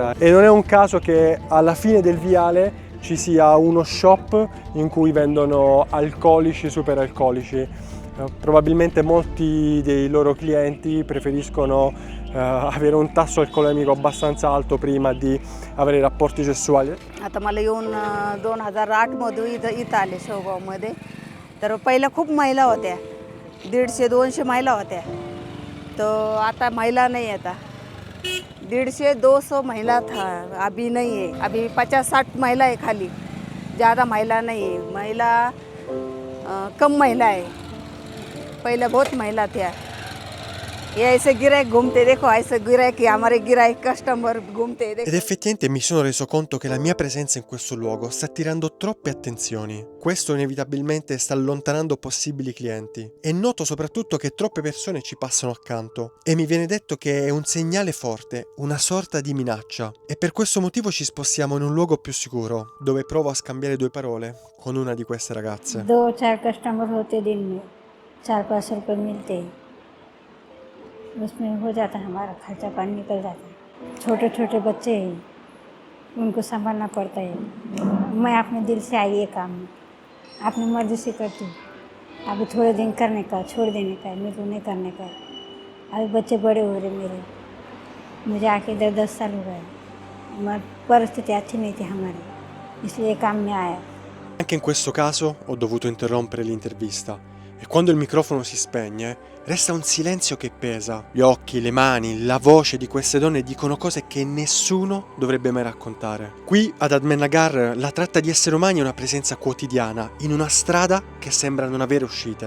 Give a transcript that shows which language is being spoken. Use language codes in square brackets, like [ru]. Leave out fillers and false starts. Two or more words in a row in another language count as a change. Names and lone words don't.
[it] E non è un caso che alla fine del viale ci sia uno shop in cui vendono alcolici, superalcolici. Probabilmente molti dei loro clienti preferiscono avere un tasso alcolemico abbastanza alto prima di avere rapporti sessuali. [mr] आता मला येऊन 2008 मध्ये इथं आले शेवगावमध्ये. तर पहिला खूप महिला होत्या, 150-200 महिला होत्या. तर आता महिला नाही, [hi] आता 150-200 महिला था, अभी नहीं है. अभी 50-60 महिला है खाली, ज़्यादा महिला नहीं है. महिला कम महिला है, पहले बहुत महिला थी. ये ऐसे गिराइक घूमते, देखो ऐसे गिराइक, हमारे गिराइक कस्टमर घूमते. [it] Ed effettivamente mi sono reso conto che la mia presenza in questo luogo sta attirando troppe attenzioni. Questo inevitabilmente sta allontanando possibili clienti. E noto soprattutto che troppe persone ci passano accanto. E mi viene detto che è un segnale forte, una sorta di minaccia. E per questo motivo ci spostiamo in un luogo più sicuro, dove provo a scambiare 2 parole con una di queste ragazze. [hi] 2-4 कस्टमर होते दिन में, 4-5 रुपये मिलते हैं, उसमें हो जाता है, हमारा खर्चा पानी निकल जाता है. छोटे छोटे बच्चे हैं, उनको संभालना पड़ता है. मैं अपने दिल से आई ये काम में, अपनी मर्जी से करती हूँ. अभी थोड़े दिन करने का, छोड़ देने का, मेरे को नहीं करने का। अभी बच्चे बड़े हो रहे मेरे, मुझे आके इधर 10 साल हो गए, मगर परिस्थिति अच्छी नहीं थी हमारी, इसलिए काम में आया। [it] Anche in questo caso ho dovuto interrompere l'intervista e quando il microfono si spegne resta un silenzio che pesa. Gli occhi, le mani, la voce di queste donne dicono cose che nessuno dovrebbe mai raccontare. Qui ad Ahmednagar la tratta di esseri umani è una presenza quotidiana in una strada che sembra non avere uscite.